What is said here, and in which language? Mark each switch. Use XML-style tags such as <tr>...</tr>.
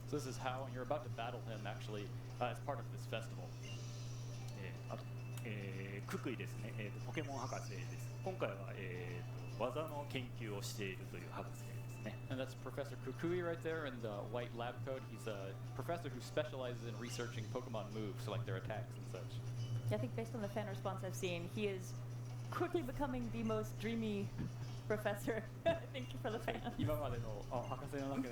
<en>So this is how you're about to battle him actually as part of this festival.</en> <ja>あと、ククイですね。ポケモン博士です。今回は、技の研究をしているという博士ですね。</ja> <en>And that's Professor Kukui right there in the white lab coat. He's a professor who specializes in researching Pokemon moves, so like their attacks and such. I think based on the fan response I've seen, he is quickly becoming the most dreamy professor. Thank you for the fans.</en> <ja>今までの博士の中で</ja>